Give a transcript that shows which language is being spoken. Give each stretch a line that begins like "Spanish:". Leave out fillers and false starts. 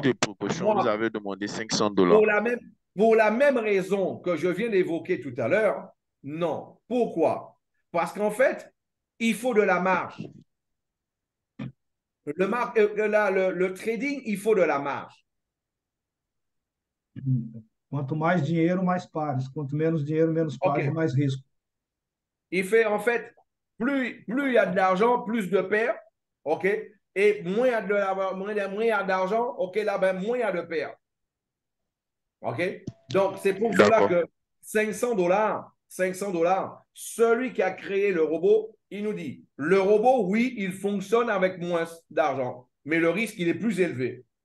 French: de précaution, vous avez demandé $500? Pour la même raison que je viens d'évoquer tout à l'heure, non. Pourquoi? Parce qu'en fait, il faut de la marge. Le trading, il faut de la marge.
Portuguese: Quanto mais dinheiro, mais pares. Quanto menos dinheiro, menos pares, mais risco.
French: Il fait, en fait, plus il y a de l'argent, plus de paires, et moins il y a d'argent, là, moins il y a de paires. Donc, c'est pour cela que $500, $500. Celui qui a créé le robot, il nous dit, le robot, oui, il fonctionne avec moins d'argent, mais le risque, il est plus élevé.